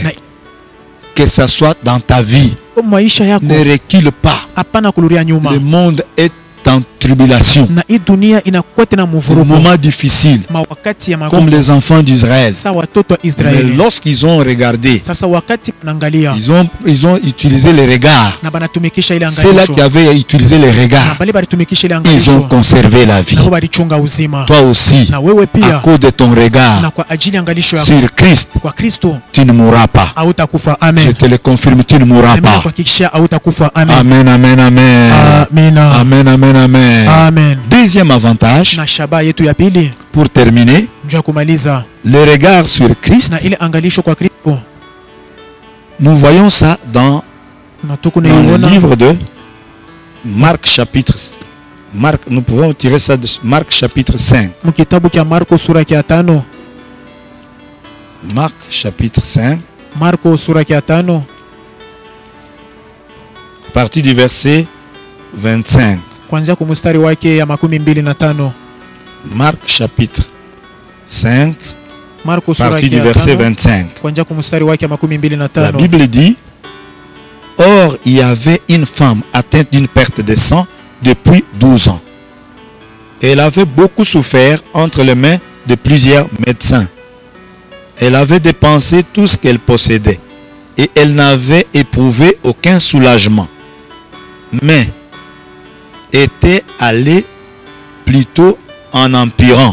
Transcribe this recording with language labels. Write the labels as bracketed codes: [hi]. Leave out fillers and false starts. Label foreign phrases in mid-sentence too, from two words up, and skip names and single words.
[sw] Na [fr] Que ça soit dans ta vie. [sw] kwa maisha yako [fr] Ne recule pas. [sw] hapana kuluria nyuma. [fr] Le monde est en tribulation. [sw] Na hii dunia inakuwa tena [fr] Des [sw] mvurugo. [fr] moments difficiles. [sw] Mawakati ya [fr] Comme [sw] magumu. [fr] les enfants d'Israël. [sw] Sasa watoto wa [fr] Mais [sw] Israeli. [fr] lorsqu'ils ont regardé, [sw] Sasa wakati wanaangalia [fr] ils ont utilisé les regards. [sw] na banatumikisha ile [fr] C'est là [sw] angalisho. [fr] qui avaient utilisé les [sw] Na [fr] regards. [sw] bali balitumikisha ile [fr] Ils [sw] angalisho. [fr] ont conservé la vie. [sw] Na balichunga uzima. [fr] Toi aussi, [sw] Na wewe [fr] à [sw] pia [fr] cause de ton [sw] na [fr] regard [sw] kwa ajili ya angalisho yako [fr] sur Christ, [sw] kwa Kristo [fr] tu ne mourras pas. [sw] hautakufa. [fr] Je [sw] Amen. [fr] te le confirme, tu ne mourras Amen. pas. [sw] Kuhakikishia hautakufa. Amen. Amen, amen, amen. Amina. Amen, amen, amen. Amen. [fr] Deuxième avantage, [sw] Na shaba yetu ya pili [fr] pour terminer, [sw] njoo kumaliza [fr] le regard sur Christ. [sw] na ile angalisho kwa Kristo. [fr] Nous voyons ça dans [sw] Na tuko [fr] le [sw] naiona [fr] livre de Marc chapitre. Marc, nous pouvons tirer ça de Marc chapitre 5. [sw] mkitabu cha Marko sura ya 5. [fr] Marc chapitre 5, [sw] Marko sura ya 5 [fr] à partir du verset 25. [sw] kuanzia kwa mstari wake ya 25. [fr] Marc chapitre 5, [sw] Marko [fr] à [sw] sura [fr] partir du [sw] ya [fr] verset [sw] 5 [fr] 25. [sw] kuanzia kwa mstari wake ya [fr] La [sw] 25. [fr] Bible dit, or il y avait une femme atteinte d'une perte de sang depuis 12 ans. Elle avait beaucoup souffert entre les mains de plusieurs médecins. Elle avait dépensé tout ce qu'elle possédait et elle n'avait éprouvé aucun soulagement, mais était allée plutôt en empirant.